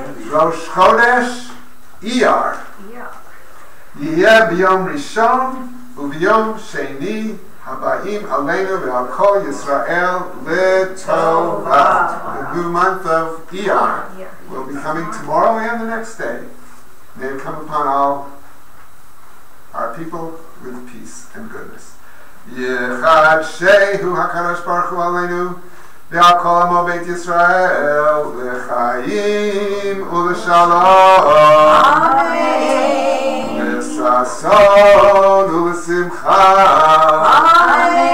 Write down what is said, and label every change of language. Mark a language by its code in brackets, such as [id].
[he] ראש חודש אייר יהיה ביום ראשון וביום שני הבאים עלינו ועל כל ישראל לטובה. [en] The new month of Iyar will be coming tomorrow and the next day. May it come upon all our people with peace and goodness. [he] Yechad Shehu HaKadosh Baruch Hu Aleinu ועל כל עמו בית ישראל לחיים ולשלום. אמן. לששון ולשמחה. אמן.